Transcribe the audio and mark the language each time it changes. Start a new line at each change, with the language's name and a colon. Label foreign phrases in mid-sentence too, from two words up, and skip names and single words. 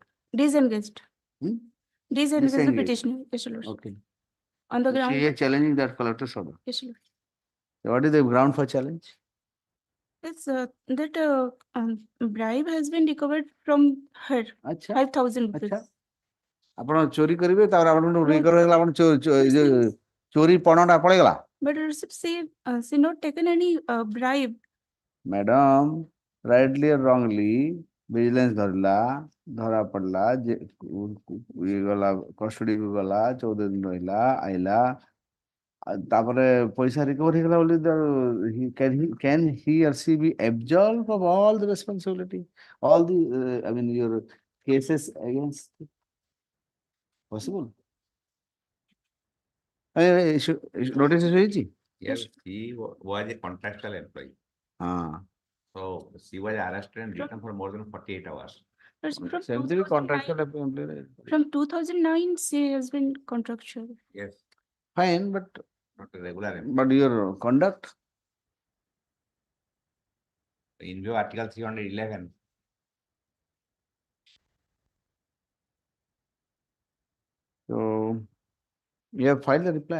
English: disengaged. Disengaged the Disengaged. petitioner. Yes, Lord. Okay. On the So ground. she is challenging that collector's order. Yes, Lord. So what is the ground for challenge? It's that bribe has been recovered from her. Acha. 5,000 rupees. Acha.
Odia: ଆପଣ ଚୋରି କରିବେ ତାପରେ ଆପଣଙ୍କୁ
English: No.
Odia: ରିକଭର ହେଇଗଲା ଆପଣ ଚୋରି ପଣଟା ପଳେଇଗଲା
English: But Lordship, she not taken any bribe. madam rightly or wrongly vigilance
Odia: ଧରିଲା ଧରା ପଡିଲା ଯେ ଇଏ ଗଲା କଷ୍ଟଡିକୁ ଗଲା 14 ଦିନ ରହିଲା ଆଇଲା ତାପରେ ପଇସା ରିକଭର ହେଇଗଲା ବୋଲି
English: can he or she be absolved of all the responsibility all the I mean your cases against possible notice ହେଇଛି Yes, he was a contractual employee. So she was arrested and detained for more than 48 hours.
Odia: ସେମିତି ବି
English: contractual employee From 2009, she has been contractual. Yes, fine but not a regular employee. but your conduct In view of Article 311, so you have filed the reply